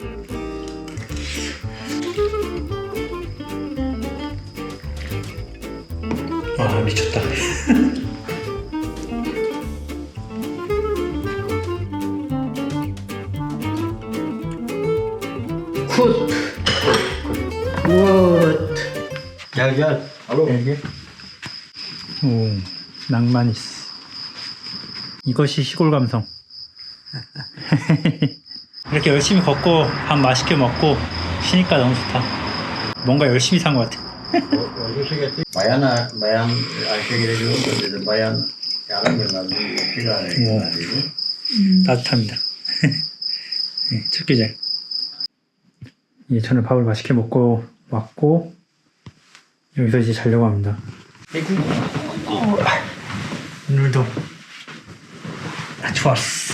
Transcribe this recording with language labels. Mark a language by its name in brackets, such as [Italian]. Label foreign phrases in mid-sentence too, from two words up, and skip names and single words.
[Korean] 와, 미쳤다. Kut. [English] Good. [Turkish] Gel gel. Alo. [Korean] 이게 오, 낭만 있어. 이것이 시골 감성. 이렇게 열심히 걷고 밥 맛있게 먹고 쉬니까 너무 좋다. 뭔가 열심히 산 것 같아. [Turkish] Bayan Ayşe gerekiyor dedi. Bayan yarın gönderdi. [Korean] 오, 따뜻합니다. 네, 첫 계절. 이제 저는 밥을 맛있게 먹고 왔고 여기서 이제 자려고 합니다. 오늘도 좋았어.